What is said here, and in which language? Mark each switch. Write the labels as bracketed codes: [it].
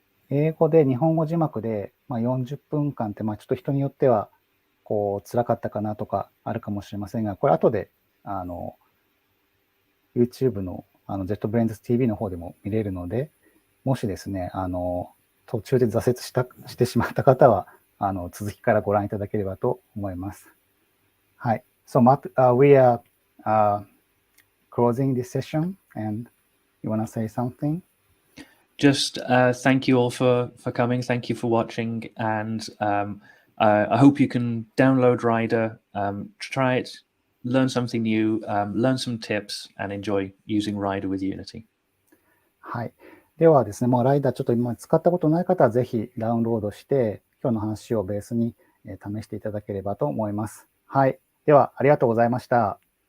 [ja] 英語で日本語字幕で、まあ、40分間って、まあちょっと人によっては、辛かったかなとかあるかもしれませんが、これ後で、YouTube のJetBrains TV の方でも見れるので、もしですね、途中で挫折してしまった方は、続きからご覧いただければと思います。はい。 [en] So, Matt, we are closing this session, and you want to say something? Just thank you all for coming. Thank you for watching. And I hope you can download Rider, try it, learn something new, learn some tips, and enjoy using Rider with Unity. [ja] はい。ではですね、もうライダーちょっと今使ったことない方はぜひダウンロードして、今日の話をベースに試していただければと思います。はい。では、ありがとうございました。